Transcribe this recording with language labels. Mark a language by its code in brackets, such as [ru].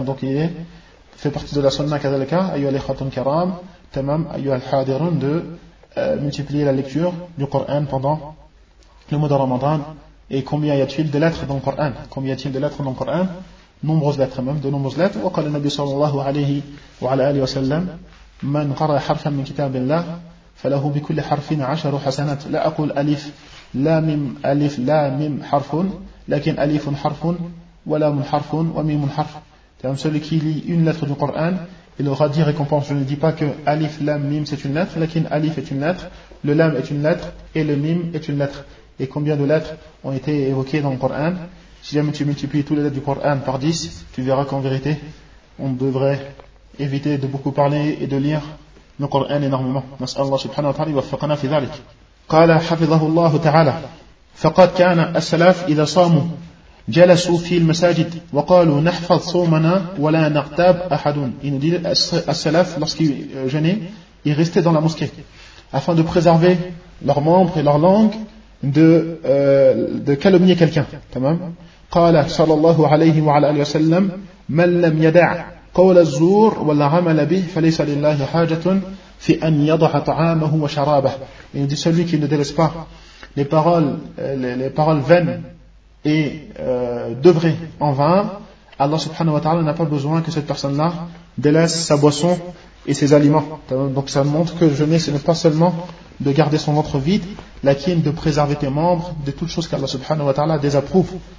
[fr] Donc il fait partie de la sunna kadhalika, [ar] ayyuhal ikhwatun karam, [fr] tamam, [ar] ayyuhal hadirun, [fr] de multiplier la lecture du Coran pendant le mois de Ramadan. Et combien y a-t-il de lettres dans le Coran? Nombreuses lettres, même de nombreuses lettres. [ar] وقال النبي صلى الله عليه وعلى آله وسلم من قرأ حرفا من كتاب الله فله بكل حرف عشر حسنات لا أقول ألف لا ميم ألف لا ميم حرف لكن ألف حرف ولا من حرف وميم حرف. [fr] Celui qui lit une lettre du Coran, il aura 10 récompenses. Je ne dis pas que [ar] ألف لام ميم [fr] c'est une lettre, [ar] لكن ألف [fr] est une lettre, le لام est une lettre et le ميم est une lettre. Et combien de lettres ont été évoquées dans le Coran? Si jamais tu multiplies toutes les lettres du Coran par 10, tu verras qu'en vérité, on devrait éviter de beaucoup parler et de lire le Coran énormément. [ar] نسأل الله سبحانه وتعالى وفقنا في ذلك. قال حفظه الله تعالى فقد كان السلف إذا صاموا جلسوا في المساجد وقالوا نحفظ صومنا ولا نغتاب أحد. [fr] Il nous dit السلف lorsqu'ils jeûnaient, ils restaient dans la mosquée afin de préserver leurs membres et leur langue de calomnier quelqu'un. [ar] تمام. قال صلى الله عليه وعلى آله وسلم من لم يدع قول الزور ولا عمل به فليس لله حاجة في أن يضع طعامه وشرابه. [fr] Il dit celui qui ne délaisse pas les paroles vaines et devrées en vain, Allah subhanahu wa ta'ala n'a pas besoin que cette personne-là délaisse sa boisson et ses aliments. Donc ça montre que jeûner, ce n'est pas seulement de garder son ventre vide, lakin de préserver tes membres de toutes choses qu'Allah subhanahu wa ta'ala désapprouve.